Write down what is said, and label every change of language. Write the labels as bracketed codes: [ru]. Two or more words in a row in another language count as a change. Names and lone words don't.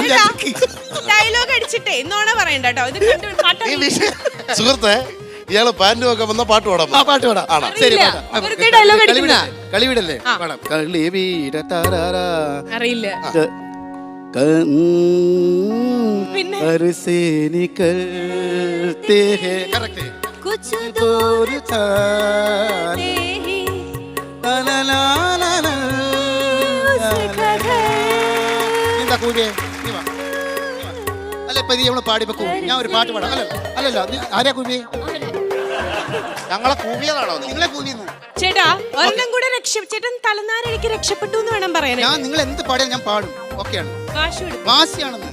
[ml] ഡയലോഗ് അടിച്ചിട്ടേ നോണ പറയണ്ട കേട്ടോ. ഇത് സുഹൃത്തെ ഇയാള് പാന്റ് വെക്കാൻ വന്ന പാട്ട് പാടാം. ആ പാട്ട് പാടാം. ആണോ? ശരി ഇല്ല. പാടാം. വെറുതെ dialogue അടിക്കുന്ന. കളിവിടല്ലേ ആ. പാടാം. കളിവീര താരാരാ. അറിയില്ല. പിന്നെ? [hi] बरसे निकलते हैं correct है कुछ दूर था दूर ही ला ला ला ला ला उसका घर [ml] എന്താ കൂടിയേ നീ വാ അല്ല ഇപ്പൊ നീ നമ്മള് പാടി വെക്കൂ ഞാൻ ഒരു പാട്ട് പാടാം അല്ലല്ല നീ ആരെയാ കൂവിയേ ഞങ്ങളെ കൂവിയതാണോ നീ? നിങ്ങളെ കൂവിയെന്ന് ചേട്ടാ ഒരെണ്ണം കൂടെ ചേട്ടൻ തലനാരിഴയ്ക്ക് രക്ഷപ്പെട്ടു എന്ന് വേണം പറയാൻ. ഞാൻ നിങ്ങൾ എന്ത് പാടിയാൽ ഞാൻ പാടും ഓക്കെയാണ് വാശിയാണെന്ന്